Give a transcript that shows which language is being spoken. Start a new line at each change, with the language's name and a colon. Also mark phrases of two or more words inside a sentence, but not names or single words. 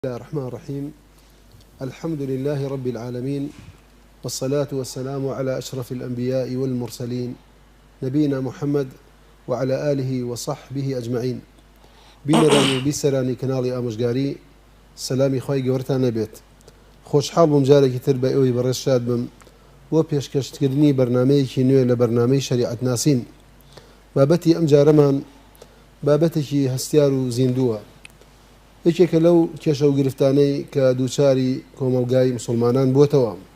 Arabic: الله الرحمن الرحيم. الحمد لله رب العالمين، والصلاة والسلام على أشرف الأنبياء والمرسلين نبينا محمد وعلى آله وصحبه أجمعين.
Central Kurdish: بینەرانی و بیسەرانی کەناڵی ئامۆژگاری، سەلامی خوای گەورەتان نەبێت. خۆشحاڵ بووم جارێکی تر بە ئەوەی بەڕێز شاد بم بۆ پێشکەشکردنی بەرنامەیەکی نوێ لە بەرنامەی شەریعەت ناسین. بابەتی ئەم جارەمان بابەتێکی هەستیار و زیندووە، یەکێکە لەو کێشە و گرفتانەی کە دووچاری کۆمەڵگای مسلمانان بووتەوە.